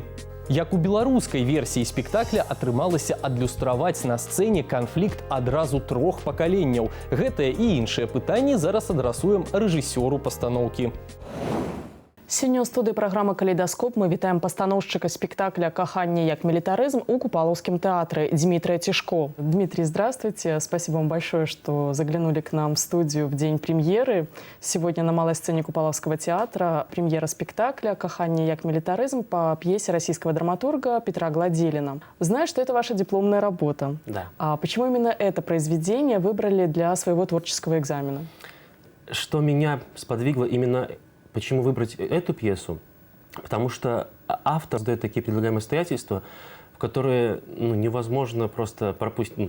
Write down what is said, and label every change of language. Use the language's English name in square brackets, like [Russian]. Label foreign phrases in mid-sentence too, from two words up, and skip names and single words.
[Belarusian] Як у беларускай версіі спектакля атрымалася адлюстраваць на сцэне канфлікт адразу 3 пакаленняў. Гэтае і іншыя пытанні зараз адрасуем рэжысёру пастаноўкі. Сёння ў студыі праграмы «Калейдаскоп» мы вітаем пастаноўшчыка спектакля «Каханне як милитаризм» у [Russian] Купаловском театре [Belarusian] Дмитрия Цішко. [Russian] Дмитрий, здравствуйте. Спасибо вам большое, что заглянули к нам в студию в день премьеры. Сегодня на малой сцене Купаловского театра премьера спектакля «Каханне як милитаризм» по пьесе российского драматурга Петра Гладзіліна. Знаю, что это ваша дипломная работа. Да. А почему именно это произведение выбрали для своего творческого экзамена? Что меня сподвигло именно... Почему выбрать эту пьесу? Потому что автор дает такие предлагаемые обстоятельства, в которые невозможно просто пропустить.